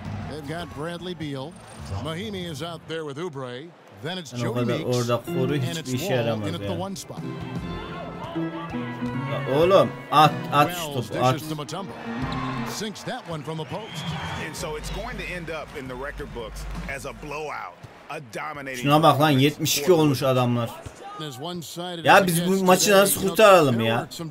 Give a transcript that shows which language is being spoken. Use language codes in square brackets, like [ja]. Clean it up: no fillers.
[en] They've got Bradley Beal. Mahimi is out there with Oubre. Then it's Jody Meeks. [tr] Orada koru hiçbir işe yaramaz ya. Oğlum at şu topu at. [en] Sinks that one from the post. And so it's going to end up in the record books as a blowout. [tr] Şuna bak lan 72 olmuş adamlar. Ya biz bu maçı nasıl kurtaralım ya?